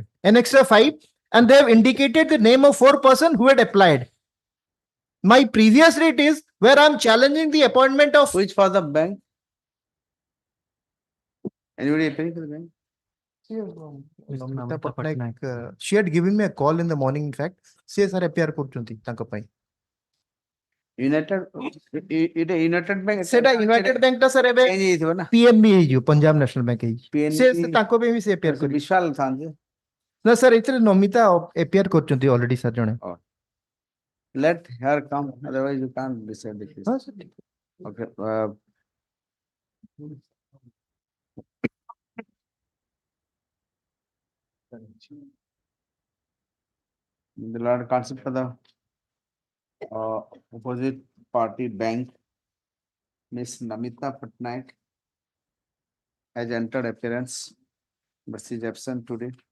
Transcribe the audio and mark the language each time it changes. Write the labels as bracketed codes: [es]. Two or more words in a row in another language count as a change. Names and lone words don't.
[en] Annexure 5, and they have indicated the name of 4 person who had applied. My previous rate is where I am challenging the appointment of. Which for the bank? Anybody appearing for the bank? Namita Patnaik, she had given me a call in the morning, in fact. She has appear [or] କରୁଛନ୍ତି ତାଙ୍କ ପାଇଁ. [en] United Bank. [or] Seta United Bank ta sir ebe PNB ହେଇଯିବ ପଞ୍ଜାବ ନ୍ୟାସନାଲ ବ୍ୟାଙ୍କ ହେଇଛି ସେ ତାଙ୍କ ପାଇଁ ବି ସେ appear କରି ବିଶ୍ୱାଳ ଥାନ୍ତି ନା ସାର୍ ଏଥିରେ ନମିତା appear କରୁଛନ୍ତି already ସାର୍ ଜଣେ [en] let her come otherwise you can't decide the case. Okay. The Lord concept for the opposite party bank, Miss Namita Patnaik has entered appearance, but she is absent today.